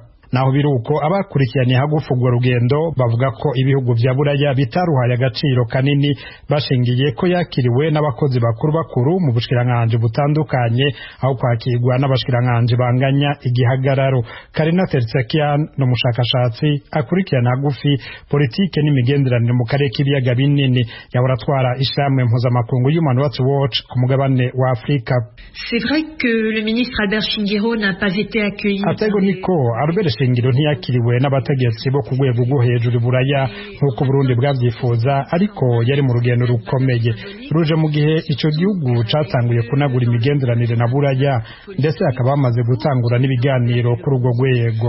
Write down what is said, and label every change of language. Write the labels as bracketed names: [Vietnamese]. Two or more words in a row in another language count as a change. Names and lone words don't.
[Rundi] naho biruko abakurikiraniye hagufi urwo rugendo bavuga ko ibihugu vya buraya bitaruhaye agaciro kanini bashingiye ko yakiriwe n'abakozi bakuru mu bushikiranganji butandukanye aho kwakirwa n'abashikiranganji banganya igihagararo. Karina Tertsakian n'umushakashatsi akurikirana hagufi politike n'imigenderanire mu karere k'ibiyaga binini yahora atwara ishirahamwe mpuzamakungu Human Rights Watch ku mugabane wa Afrika. [French] C'est vrai que le ministre Albert Shingiro n'a pas été accueilli. [Rundi] Atego niko Albert Shingiro ntiyakiriwe n'abategetsi bo ku rwego rwo hejuru buraya nk'uko Burundi bwavyifuza, ariko yari mu rugendo rukomeye ruje mu gihe ico gihugu catanguye kunagura imigenderanire na buraya, ndetse akaba bamaze gutangura n'ibiganiro kuri urwo rwego.